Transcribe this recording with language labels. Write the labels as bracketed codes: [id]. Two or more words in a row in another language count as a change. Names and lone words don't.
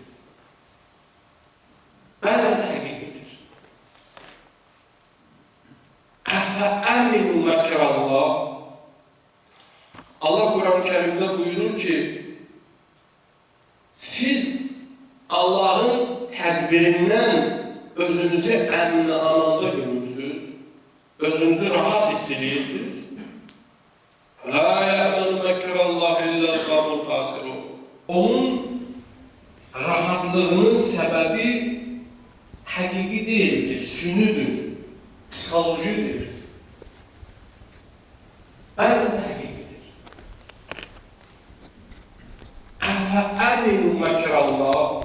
[az] Bəzən də həqiqidir. [ar] أفأمنوا مكر الله. [az] Allah Quran-ı Kərimdə buyurur ki, siz Allahın tədbirindən özünüzü əmin-amanda görürsünüz, özünüzü rahat hiss edirsiniz. [ar] لَا يَأْمَنُ مَكْرَ اللّٰهِ إِلَّا الْقَوْمُ الْخَاسِرُونَ. [az] onun rahatlığının səbəbi həqiqi deyildir, sünüdür, psixolojidir. Bəzən də həqiqidir. [ar] أفأمنوا مكر الله.